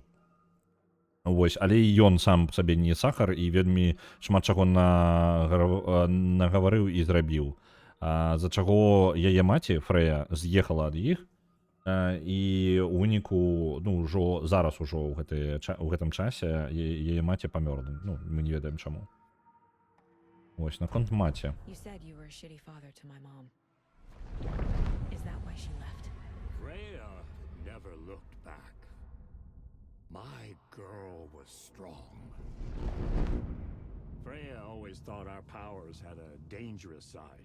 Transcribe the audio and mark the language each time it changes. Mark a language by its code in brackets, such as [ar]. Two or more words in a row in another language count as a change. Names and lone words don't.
[be] Вось, але і ён сам па сабе не сахар і вельмі шмат чаго нагаварыў і зрабіў. За чаго яе маці, Фрэя, з'ехала ад іх, і ў выніку, ну, ўжо зараз ужо ў гэтым часе яе маці памёрла. Ну, мы не ведаем чаму. Вось, наконт маці. [en] You said you were a shitty father to my mom. Is that why she left? Freya never looked back. My girl was strong. Freya always thought our powers had a dangerous side.